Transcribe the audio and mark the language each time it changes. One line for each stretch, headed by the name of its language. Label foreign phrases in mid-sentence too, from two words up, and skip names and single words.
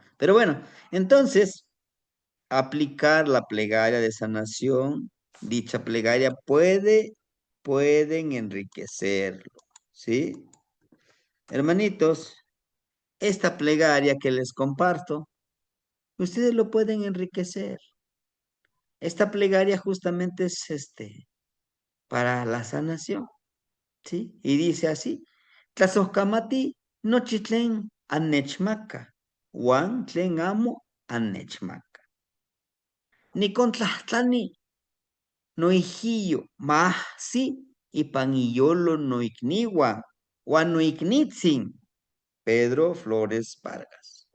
Spanish: Pero bueno, entonces, aplicar la plegaria de sanación, dicha plegaria pueden enriquecerlo, ¿sí? Hermanitos, esta plegaria que les comparto, ustedes lo pueden enriquecer. Esta plegaria justamente es para la sanación, ¿sí? Y dice así:
Nahuatl languages: Tlazoscamati nochitlen annechmaca, Juan tlen amo annechmaca. Nicontlahtlani noijillo, mahsi ipaniyolo noikniwan, Juan noiknitzin, Pedro Flores Vargas.